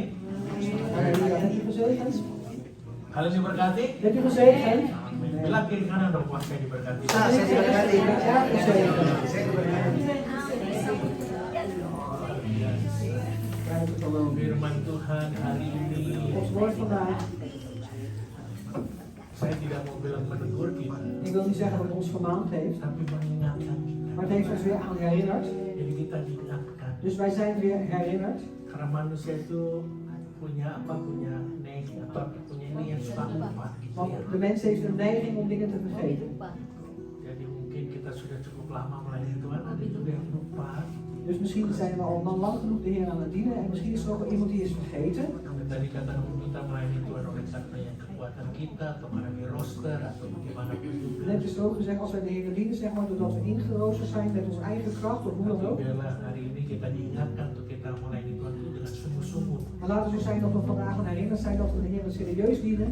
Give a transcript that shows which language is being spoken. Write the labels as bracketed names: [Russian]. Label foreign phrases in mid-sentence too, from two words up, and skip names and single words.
[Dutch] Halleluja. Bent u gezegend? [Indonesian] Kalian diberkati. [Dutch] Bent u gezegend? [Indonesian] Bilang kiri kanan dong, pas saya diberkati. Saya diberkati. [Dutch] Ja, gezegend. [Indonesian] Saya diberkati. [Dutch] Krijg het alone. [Indonesian] Firman Tuhan hari ini, [Dutch] Gods woord vandaag. [Indonesian] saya tidak mau bilang menegur kita, [Dutch] Ik wil niet zeggen dat het ons vermaand heeft, [Indonesian] tapi mengingatkan kita. [Dutch] maar het heeft ons weer aan herinnerd. [Indonesian] Jadi kita diingatkan. [Dutch] Dus wij zijn weer herinnerd. [Indonesian] Karena manusia itu punya punya ini yang suka lupa gitu [Dutch] Want [Indonesian] ya. [Dutch] de mens heeft een neiging om dingen te vergeten. [Indonesian] Jadi mungkin kita sudah cukup lama melayani Tuhan, ada juga yang lupa. [Dutch] Dus misschien zijn we al lang genoeg de Heer aan het dienen en misschien is er ook wel iemand die is vergeten. [Indonesian] Dan tadi kata kita melayani Tuhan oleh karena yang kekuatan kita atau karena di roster atau bagaimana pun juga. [Dutch] Net is er ook gezegd, als wij de Heer dienen, zeg maar, doordat we ingeroosterd zijn met onze eigen kracht of hoe dan [Indonesian] Atau [Dutch] ook. [Indonesian] biarlah hari ini kita diingatkan untuk kita melayani Tuhan itu dengan sungguh-sungguh. [Dutch] Maar laten we zo zijn dat we vandaag aan herinnerd zijn dat we de Heer serieus dienen.